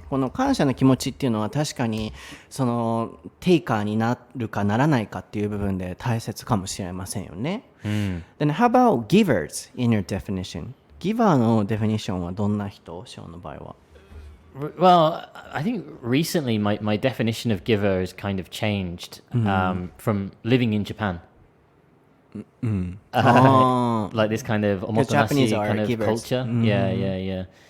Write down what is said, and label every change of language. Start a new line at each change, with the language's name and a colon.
Japanese: この感謝の気持ちっていうのは確かにそのテイカーになるかならないかっていう部分で大切かもしれませんよね。
English: Then how about givers in your definition?
Japanese: ギバーのデフィニッションはどんな人？ショーンの場合は。
English: Well, I think recently my definition of giver has kind of changed from living in Japan. Like this kind of omotenashi kind of culture. Yeah.